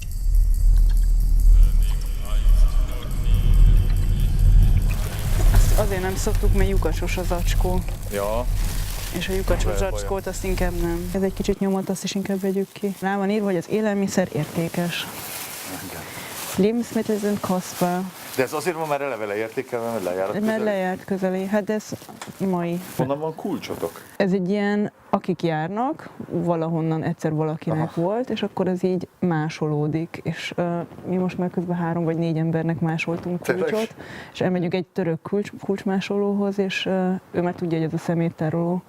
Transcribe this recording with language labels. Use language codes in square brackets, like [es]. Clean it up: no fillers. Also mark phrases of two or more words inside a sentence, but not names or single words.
[hu] Azt azért nem szoktuk, mert lyukacsos az zacskó. Ja. És a lyukacsos zacskót azt inkább nem. Ez egy kicsit nyomott, azt is inkább vegyük ki. Rá van írva, hogy az élelmiszer értékes. [de] Lebensmittel sind kostbar. [hu] De ez azért van már eleve leértékelve, mert lejárat közeli? Mert lejárt közeli. Hát ez mai. Honnan van kulcsotok? Ez egy ilyen, akik járnak, valahonnan egyszer valakinek volt, és akkor ez így másolódik. És mi most már közben 3 vagy 4 embernek másoltunk kulcsot, és elmegyünk egy török kulcsmásolóhoz, és ő már tudja, hogy ez a szeméttároló.